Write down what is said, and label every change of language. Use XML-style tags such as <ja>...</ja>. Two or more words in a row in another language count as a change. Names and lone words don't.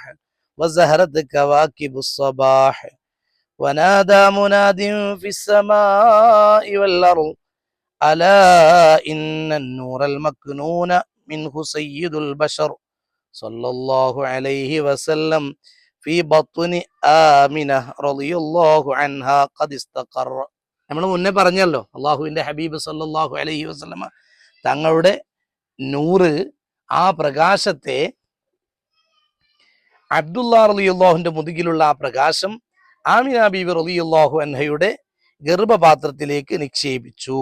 <ar>وزهرت كواكب الصباح ونادى مناد في السماء والأرض ألا إن النور المكنون منه سيد البشر صلى الله عليه وسلم في بطن آمنة رضي الله عنها قد استقر.</ar> <ml>നമ്മൾ മുന്നേ പറഞ്ഞല്ലോ, അള്ളാഹുവിന്റെ ഹബീബ്</ml> <ar>صلى الله عليه وسلم</ar> <ml>തങ്ങളുടെ നൂറ്, ആ പ്രകാശത്തെ, അബ്ദുല്ലാ റളിയല്ലാഹുവിന്റെ മുതുകിലുള്ള ആ പ്രകാശം ആമിന ബീവി റളിയല്ലാഹു അൻഹയുടെ ഗർഭപാത്രത്തിലേക്ക് നിക്ഷേപിച്ചു.</ml>